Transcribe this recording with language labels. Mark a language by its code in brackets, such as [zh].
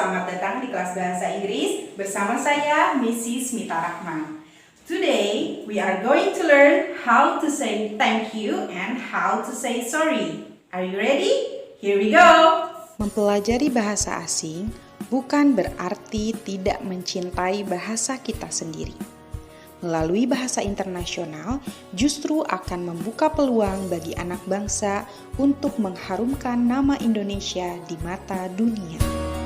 [id] Selamat datang di kelas bahasa Inggris bersama saya Mrs. Mita Rahman. [en] Today we are going to learn how to say thank you and how to say sorry. Are you ready? Here we go. [id] Mempelajari bahasa asing bukan berarti tidak mencintai bahasa kita sendiri. Melalui bahasa internasional justru akan membuka peluang bagi anak bangsa untuk mengharumkan nama Indonesia di mata dunia.